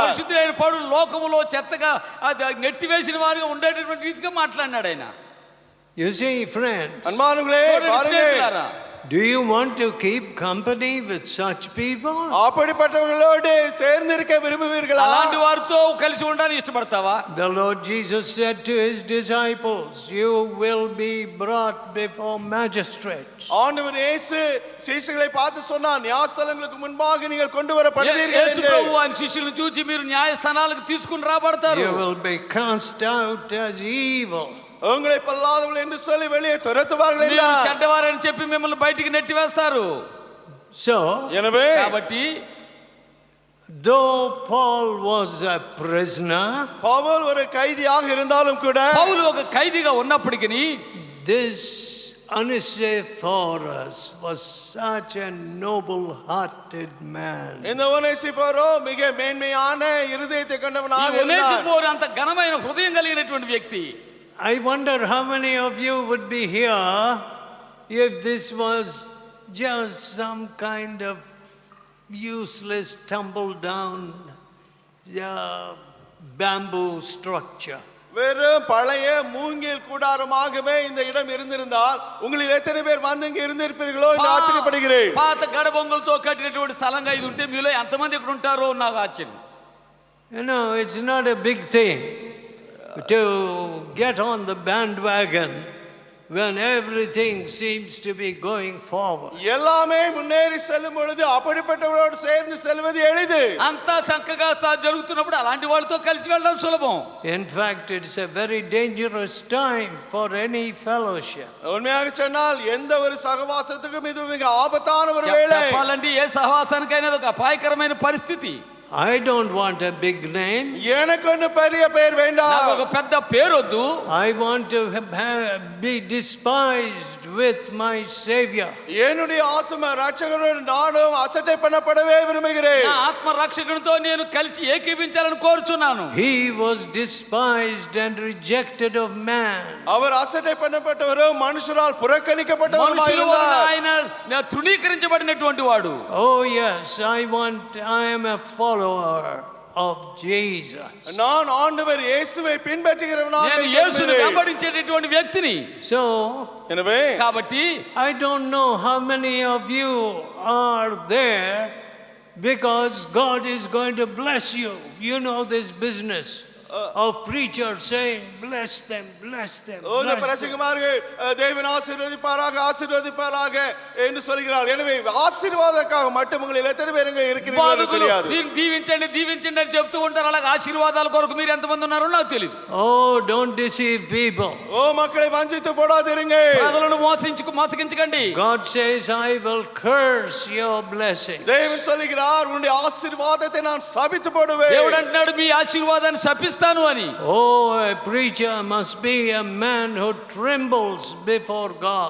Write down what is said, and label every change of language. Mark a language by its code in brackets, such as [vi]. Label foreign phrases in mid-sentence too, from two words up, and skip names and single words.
[te] పరిశుద్ధుడైన పౌలు లోకములో చెత్తగా నెట్టివేసిన వారిగా ఉండేటటువంటి రీతిగా మాట్లాడినాడు ఆయన. [en] You see, friends, [ta] అన్మానులే பாருங்க, [en] do you want to keep company with such people? [ta] அப்படிப்பட்டவர்களோடு சேர்ந்து இருக்க விரும்புவீர்களா? [te] అలాంటి వారితో కలిసి ఉండడానికి ఇష్టపడతావా? [en] The Lord Jesus said to his disciples, you will be brought before magistrates. [ta] ஆண்டவர் இயேசு சீஷர்களை பார்த்து சொன்னார், న్యాయస్థలங்களுக்கு முன்பாக நீங்கள் கொண்டு வரப்படுவீர்கள் [te] యేసు [ta] என்று. [te] ప్రభువు ఆయన శిష్యులను చూచి మీరు న్యాయస్థానాలకు తీసుకుని రాబడతారు. [en] You will be cast out as evil. [ta] உங்களை பொல்லாதவர்கள் என்று சொல்லி வெளியே துரத்துவார்கள் [te] మీరు [ta] என்றார். [te] చెడ్డవారని చెప్పి మిమ్మల్ని బయటికి నెట్టివేస్తారు. [en] So, [ta] எனவே [te] కాబట్టి [en] though Paul was a prisoner, [ta] பவுல் ஒரு கைதியாக இருந்தாலும் கூட [te] పౌలు ఒక ఖైదీగా ఉన్నప్పటికీ [en] this Onesiphorus was such a noble-hearted man. [ta] இந்த ஒனேசிபோரோ மிக மேன்மையான இருதயத்தை கொண்டவனாக [te] ఈ [ta] இருந்தார். [te] ఒనేసిఫోరు అంత ఘనమైన హృదయం కలిగినటువంటి వ్యక్తి. [en] I wonder how many of you would be here if this was just some kind of useless tumble down bamboo structure. [ta] வெறும் பழைய மூங்கில் கூடாரமாகவே இந்த இடம் இருந்திருந்தால் உங்களில் எத்தனை பேர் வந்து இங்க இருந்திருப்பீர்களோ என்று ஆச்சரியப்படுகிறேன். [te] పాత గడబొంగులతో కట్టినటువంటి స్థలంగా ఇది ఉంటే మీలో ఎంతమంది ఇక్కడ ఉంటారో నాకు ఆశ్చర్యం. [en] You know, it's not a big thing to get on the bandwagon when everything seems to be going forward. [ta] எல்லாமே முன்னேறி செல்லும் பொழுது அப்படிப்பட்டவர்களோடு சேர்ந்து செல்வது எளிது. [te] అంతా చక్కగా జరుగుతున్నప్పుడు అలాంటి వాళ్ళతో కలిసి వెళ్ళడం సులభం. [en] In fact, it's a very dangerous time for any fellowship. [ta] உண்மையாக சொன்னால் எந்த ஒரு சகவாசத்துக்கும் இது மிக ஆபத்தான ஒரு வேளை. [te] చెప్పాలంటే ఏ సహవాసానికైనా ఒక అపాయకరమైన పరిస్థితి. [en] I don't want a big name. [ta] எனக்கு ஒரு பெரிய பெயர் வேண்டாம். [te] నాకు ఒక పెద్ద పేరు వద్దు. [en] I want to be despised with my Savior. [ta] என்னுடைய ஆத்தும ரட்சகரோடு நானும் அசட்டை பண்ணப்படவே விரும்புகிறேன். [te] నా ఆత్మ రక్షకునితో నేను కలిసి ఏకీభించాలని కోరుచున్నాను. [en] He was despised and rejected of man. [ta] அவர் அசட்டை பண்ணப்பட்டவரும் மனுஷரால் புறக்கணிக்கப்பட்டவருமாய் [te] మనుషుల వలన [ta] இருந்தார். [te] ఆయన తృణీకరించబడినటువంటి వాడు. [en] Oh yes, I am a follower of Jesus. [ta] நான் ஆண்டவர் இயேசுவை பின்பற்றுகிறவனாக [te] నేను యేసుని [ta] இருக்கிறேன். [te] వెంబడించేటటువంటి వ్యక్తిని. [en] So, [ta] எனவே [te] కాబట్టి [en] I don't know how many of you are there because God is going to bless you. You know this business of preachers saying bless them, bless them. [ta] இந்த [en] Bless them. [ta] பிரசங்கமார்கள் தேவன் ஆசீர்வதிப்பாராக என்று சொல்கிறார். எனவே ஆசீர்வாதத்துக்காக மட்டும் உங்களில் எத்தனை பேர் இங்க இருக்கிறீர்களோ தெரியாது. [te] మీరు దీవించండి దీవించండి అని చెప్తూ ఉంటారు. అలాగే ఆశీర్వాదాల కొరకు మీరు ఎంతమంది ఉన్నారో నాకు తెలియదు. [en] Oh, don't deceive people. [ta] ஓ மக்களை வஞ்சித்து போடாதீருங்க. [te] ప్రజలను మోసగించకండి. [en] God says, I will curse your blessing. [ta] தேவன் சொல்கிறார், உன்னுடைய ஆசீர்வாதத்தை நான் சபித்து போடுவேன். [te] దేవుడు అంటున్నాడు మీ ఆశీర్వాదాన్ని శపిస్తాను అని. [en] Oh, a preacher must be a man who trembles before God.